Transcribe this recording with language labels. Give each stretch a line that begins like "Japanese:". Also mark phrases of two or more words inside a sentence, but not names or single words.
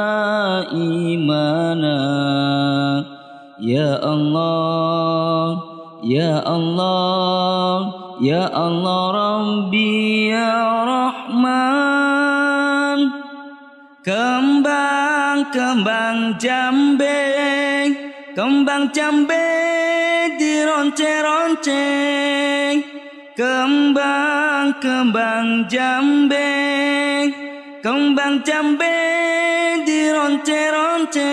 Arabic: imana يا الله يا الله، يا الله ربي يا رحمن.
Javanese: Kembang jambe, kembang jambe dironce-ronce. Kembang jambe, kembang jambe dironce-ronce.